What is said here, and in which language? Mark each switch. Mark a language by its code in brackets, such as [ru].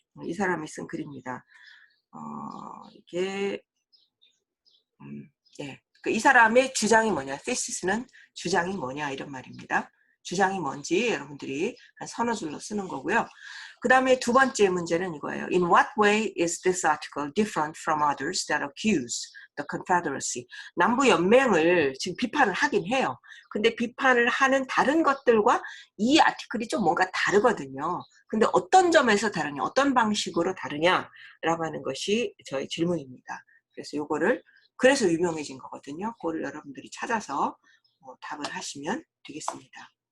[ko] 이 사람이 쓴 글입니다. 이게 예. 이 사람의 주장이 뭐냐? thisis는 주장이 뭐냐 이런 말입니다. 주장이 뭔지 여러분들이 한 서너 줄로 쓰는 거고요. 그 다음에 두 번째 문제는 이거예요. [en] In what way is this article different from others that accuse the Confederacy? [ko] 남부연맹을 지금 비판을 하긴 해요. 근데 비판을 하는 다른 것들과 이 아티클이 좀 뭔가 다르거든요. 근데 어떤 점에서 다르냐, 어떤 방식으로 다르냐라고 하는 것이 저의 질문입니다. 그래서 요거를 그래서 유명해진 거거든요. 그거를 여러분들이 찾아서 답을 하시면 되겠습니다.